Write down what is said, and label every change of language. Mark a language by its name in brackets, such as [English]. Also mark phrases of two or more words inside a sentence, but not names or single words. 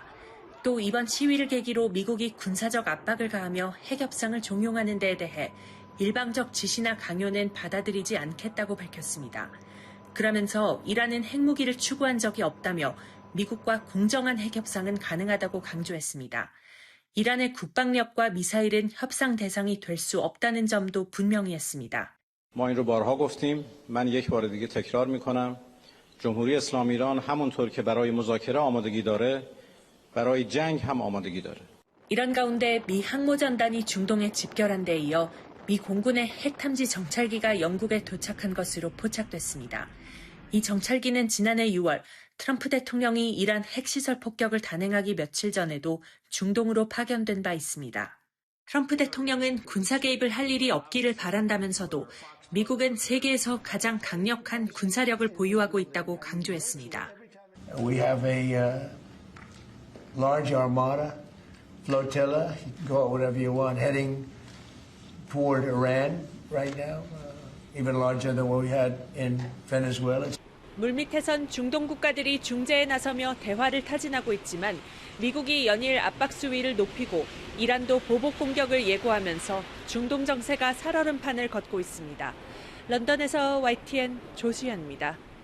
[Korean] 또 이번 시위를 계기로 미국이 군사적 압박을 가하며 핵협상을 종용하는 데에 대해 일방적 지시나 강요는 받아들이지 않겠다고 밝혔습니다. 그러면서 이란은 핵무기를 추구한 적이 없다며 미국과 공정한 핵협상은 가능하다고 강조했습니다. 이란의 국방력과 미사일은 협상 대상이 될 수 없다는 점도 분명히 했습니다. [Persian] ما این رو بارها گفتیم. من یک بار دیگه تکرار میکنم. جمهوری اسلامی ایران همونطور که برای مذاکره آمادگی داره، برای جنگ هم آمادگی داره. [Korean] 이런 가운데 미 항모전단이 중동에 집결한 데 이어 미 공군의 핵탐지 정찰기가 영국에 도착한 것으로 포착됐습니다. 이 정찰기는 지난해 6월 트럼프 대통령이 이란 핵시설 폭격을 단행하기 며칠 전에도 중동으로 파견된 바 있습니다. 트럼프 대통령은 군사 개입을 할 일이 없기를 바란다면서도 미국은 세계에서 가장 강력한 군사력을 보유하고 있다고 강조했습니다. [English] We have a large armada, flotilla, you can call it whatever you want, heading toward Iran right now, even larger than what we had in Venezuela. [Korean] 물밑에선 중동 국가들이 중재에 나서며 대화를 타진하고 있지만 미국이 연일 압박 수위를 높이고 이란도 보복 공격을 예고하면서 중동 정세가 살얼음판을 걷고 있습니다. 런던에서 YTN 조수연입니다.